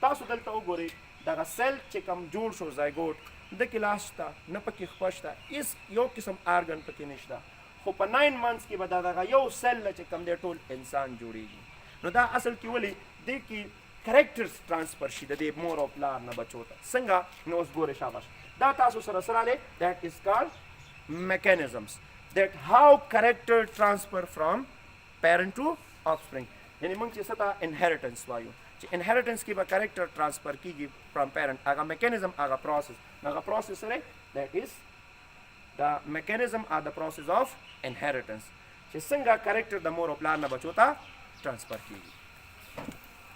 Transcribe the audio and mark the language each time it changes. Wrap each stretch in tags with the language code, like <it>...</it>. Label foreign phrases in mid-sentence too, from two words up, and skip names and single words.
<ps>تاسو دلته وګورئ دغه سیل چې کوم جوړ شو زایګوټ د کې لاس شته نه پکې خپه شته هېڅ یو قسم آرګن پکې نشته خو په 9 months کې به دغه یو سیل نه چې کوم دی ټول انسان جوړیږي نو دا اصل کې ولې دې کې</ps> <en>characters transfer</en> <ps>شي د دې مور او پلار نه بچو ته څنګه نو اوس ګورئ شاباش دا تاسو سره سره دی</ps> <en>that is called mechanisms that how character transfer from parent to offspring</en> <ps>یعنی موږ چې څه ته inheritance وایو چې inheritance کې به</ps> <en>character transfer</en> <ps>کیږي</ps> <en>from parent</en> <ps>هغه mechanism هغه process هغه process سره</ps> <en>that is the mechanism or the process of inheritance</en> <ps>چې څنګه character د مور او پلار نه بچو ته transfer کیږي</ps>